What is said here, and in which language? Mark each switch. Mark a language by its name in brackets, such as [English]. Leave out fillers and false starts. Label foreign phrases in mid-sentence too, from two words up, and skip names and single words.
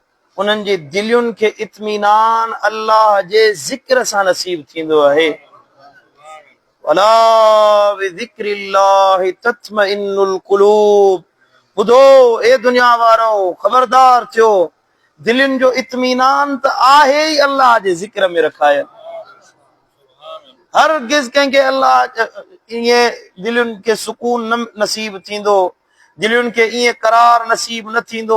[Sindhi] उन्हनि जी दिलियुनि खे इत्मीनान अल्लाह जे ज़िक्र सां नसीब थींदो आहे। [Arabic] ألا بذكر الله تطمئن القلوب. [Sindhi] ॿुधो ए दुनिया वारो, ख़बरदार थियो, दिलियुनि जो इत्मीनान त आहे ई अल्लाह जे ज़िक्र में रखायल। हरगिज़ कंहिंखे अल्लाह ईअं दिलियुनि खे सुकून न नसीब थींदो, दिलियुनि खे ईअं करार नसीब न थींदो।